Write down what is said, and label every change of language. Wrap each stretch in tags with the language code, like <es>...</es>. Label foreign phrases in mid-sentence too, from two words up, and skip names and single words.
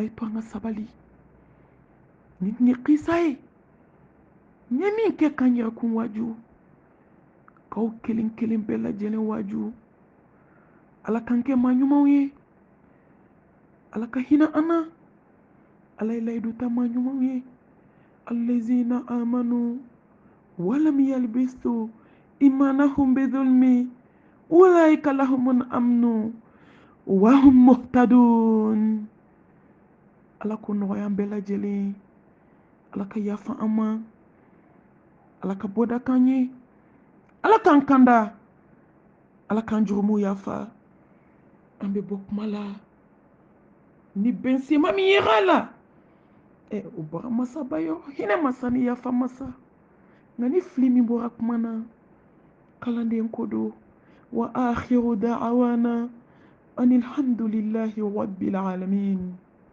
<bm>ye to an ka sabali ni tun ye kisa ye n ye min kɛ k'an yɛrɛ kun waaju k'aw kelen kelen bɛɛ lajɛlen waaju ala k'an kɛ maa ɲumanw ye ala ka hinɛ an na ala ye layidu ta maa ɲumanw ye</bm> <ar>الذين آمنوا ولم يلبسوا إيمانهم بظلم أولئك لهم الأمن وهم مهتدون</ar> <bm>ala ko nɔgɔya an bɛɛ lajɛlen ala ka yafa an ma ala ka bɔda k'an ye ala k'an kanda ala k'an jurumu yafa an bɛ bɔ kuma la ni bɛnsema min ye la o bɔra masaba yɔrɔ hinɛ masa ni yafa masa nka ni fili min bɔra kuma na kalanden ko don</bm> <ar>وآخر دعوانا أن الحمد لله رب العالمين</ar>